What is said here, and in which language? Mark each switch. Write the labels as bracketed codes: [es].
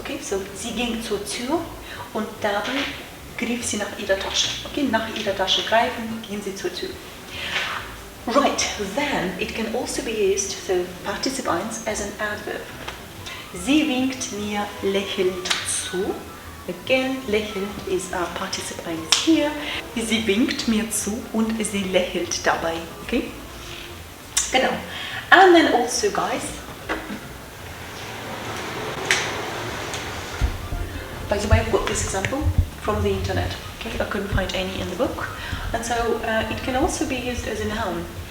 [de] Okay, so sie ging zur Tür und dabei griff sie nach ihrer Tasche. Okay, nach ihrer Tasche greifen, gehen sie zur Tür. [en] Right, then it can also be used, so Partizip 1, as an adverb. [de] Sie winkt mir lächelnd zu. [en] Again, lächelnd is our Partizip 1 here. [de] Sie winkt mir zu und sie lächelt dabei. [en] Okay? [de] Genau. [en] And then also, guys, by the way, I've got this example from the internet. Okay, I couldn't find any in the book, and so it can also be used as a noun.